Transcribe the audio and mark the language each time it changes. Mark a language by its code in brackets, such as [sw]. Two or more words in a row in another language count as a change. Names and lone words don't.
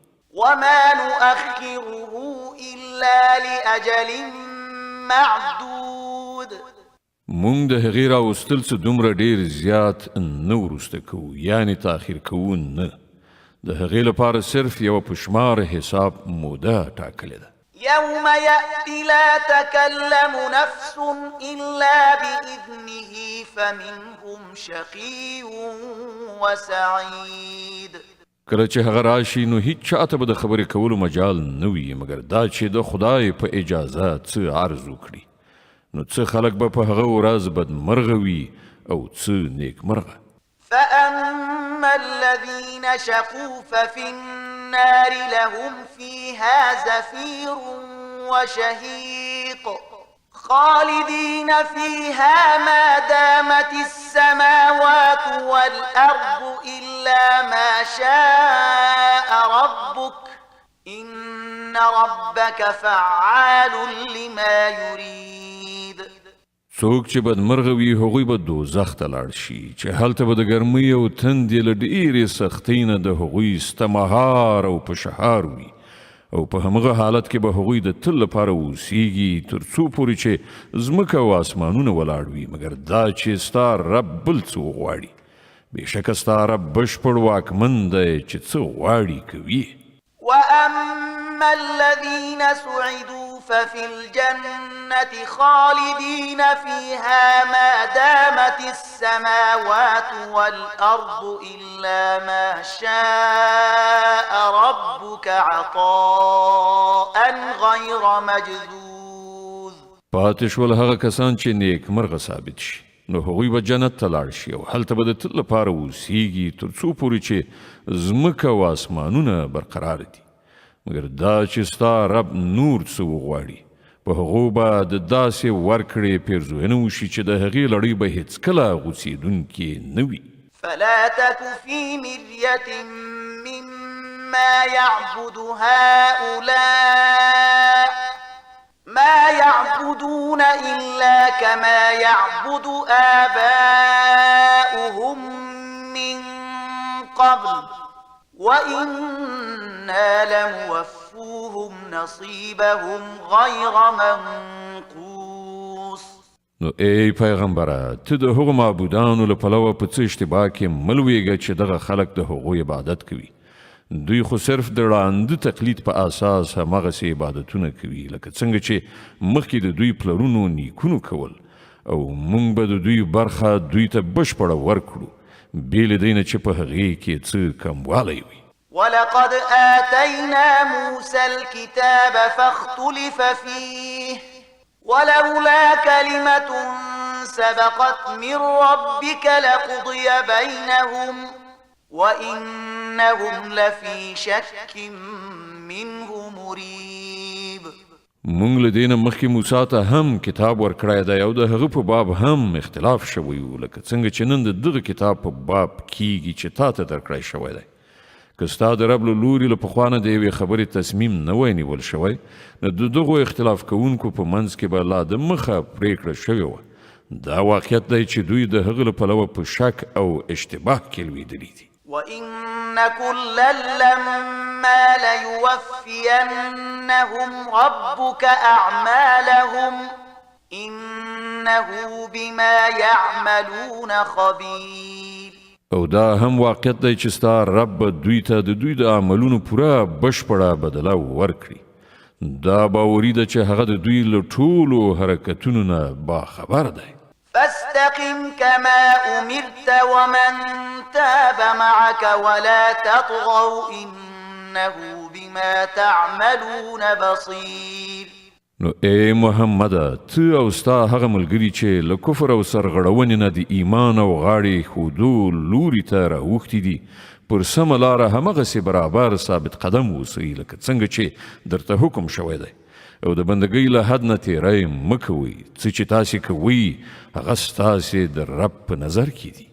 [ar] وما نؤخره إلا لأجل معدود. [ps] مونږ د هغې راوستل څه دومره ډېر زیات نه وروسته کوو، یعنې تاخیر کوو نه. د هغې لپاره صرف یوه په شمار حساب موده ټاکلې ده. [ar] يوم يأتي لا تكلم نفس إلا بإذنه فمنهم شقي وسعيد. [ps] کله چې هغه راشي نو هیڅ چاته به د خبرې کولو مجال نه وي مګر دا چې د خدای په اجازه څه عرض وکړي. نو څه خلک به په هغه ورځ بدمرغه وي او څه نیکمرغه. [ar] فأما الذين شقوا ففي النار لهم فيها زفير وشهيق خالدين فيها ما دامت السماوات والأرض إلا ما شاء ربك إن ربك فعال لما يريد. [ps] څوک چې بدمرغه وي هغوی به دوزخ ته لاړ شي چې هلته به د ګرمۍ او تندې له ډېرې سختۍ نه د هغوی ستمهار او په شهار وي او په همغه حالت کې به هغوی د تل لپاره اوسیږي تر څو پورې چې ځمکه او اسمانونه ولاړ وي مګر دا چې ستا رب بل څه وغواړي. بېشکه ستا رب بشپړ واکمن دی چې څه غواړي کوي. [ar] وأما الذين سعدوا ففي الجنة خالدين فيها ما دامت السماوات والأرض إلا ما شاء ربك عطاء غير مجذوذ. [ps] پاتې شول هغه کسان چې نیک مرغه ثابت شي نو هغوی به جنت ته لاړ شي او هلته به د تل لپاره اوسیږي تر څو پورې چې ځمکه او اسمانونه برقرار دي مګر دا چې ستا رب نور څه وغواړي په هغو به د داسې ورکړې پیرزوینه وشي چې د هغې لړۍ به هېڅکله غوڅېدونکې نه وي. [ar] فلا تك في مرية مما يعبد هؤلاء ما يعبدون إلا كما يعبد آباؤهم من قبل وإنا لموفوهم نصيبهم غير منقوص. [ps] نو ای پیغمبره ته د هغو معبودانو له پلوه په څه اشتباه کې مه لویږه چې دغه خلک د هغو عبادت کوي. دوی خو صرف د ړانده تقلید په اساس همغسې عبادتونه کوي لکه څنګه چې مخکې د دوی پلرونو نیکونو کول او موږ به د دوی برخه دوی ته بشپړه ورکړو بې له دې نه چې په هغې کې څه کموالی وي. [ar] ولقد آتينا موسى الكتاب فاختلف فيه ولولا كلمة سبقت من ربك لقضي بينهم وإنهم لفي شك منه مريب. [ps] مونږ له دې نه مخکې موسی ته هم کتاب ورکړی دی او د هغه په باب هم اختلاف شوی و، لکه څنګه چې نن د دغه کتاب په باب کیږي چې تا ته درکړی شوی دی. که ستا د رب له لوري له پخوا نه د یوې خبرې تصمیم نه وای نیول شوی، نو د دغو اختلاف کوونکو په منځ کې به لا د مخه پرېکړه شوې وه. دا واقعیت دی چې دوی د هغه له پلوه په شک او اشتباه کې لوېدلي دي. [ar] وَإِنَّ كُلًّا لَّمَّا لَيُوَفِّيَنَّهُمْ رَبُّكَ أَعْمَالَهُمْ إِنَّهُ بِمَا يَعْمَلُونَ خَبِيرٌ. [ps] او دا هم واقعیت دی چې ستا رب به دوی ته د دوی د عملونو پوره بشپړه بدله ورکړي. دا باوري ده چې هغه د دوی له ټولو حرکتونو نه باخبر دی. [ar] فاستقم كما أمرت ومن تاب معك ولا تطغوا إنه بما تعملون بصير. [ps] نو ای محمد، ته او ستا هغه ملګري چې له کفر او سرغړونې نه د ایمان او غاړې ښودو لوري ته راوښتي دي، پر سمه لاره همغسې برابر ثابت قدم اوسئ لکه څنګه چې درته حکم شوی دی. او د بندګۍ له حد نه تیری مه کوئ. څه چې تاسې کوئ هغه ستاسې د رب په نظر کې دي.